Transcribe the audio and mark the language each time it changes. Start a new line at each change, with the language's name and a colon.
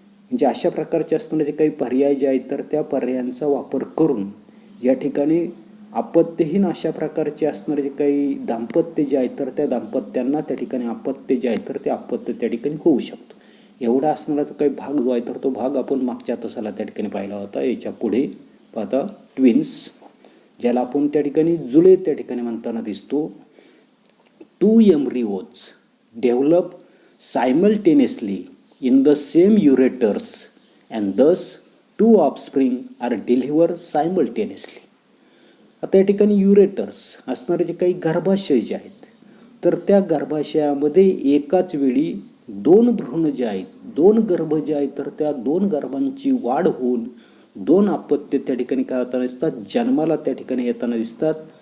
Marathi: म्हणजे अशा प्रकारचे असणारे जे काही पर्याय जे आहेत तर त्या पर्यायांचा वापर करून या ठिकाणी अपत्यहीन अशा प्रकारचे असणारे जे काही दाम्पत्य जे आहेत तर त्या दाम्पत्यांना त्या ठिकाणी अपत्य जे आहे तर ते अपत्य त्या ठिकाणी होऊ शकतो. एवढा असणारा जो काही भाग जो आहे तर तो भाग आपण मागच्या तासाला त्या ठिकाणी पाहिला होता. याच्या पुढे पाहता ट्विन्स, ज्याला आपण त्या ठिकाणी जुळे त्या ठिकाणी म्हणताना दिसतो.
English: 2 embryos develop simultaneously in the same ureters and thus 2 offspring are delivered simultaneously.
Marathi: आता या ठिकाणी युरेटर्स असणारे जे काही गर्भाशय जे आहेत तर त्या गर्भाशयामध्ये एकाच वेळी 2 भ्रूण जे आहेत, 2 गर्भ जे आहेत तर त्या 2 गर्भांची वाढ होऊन 2 अपत्य त्या ठिकाणी काय होताना दिसतात, जन्माला त्या ठिकाणी येताना दिसतात.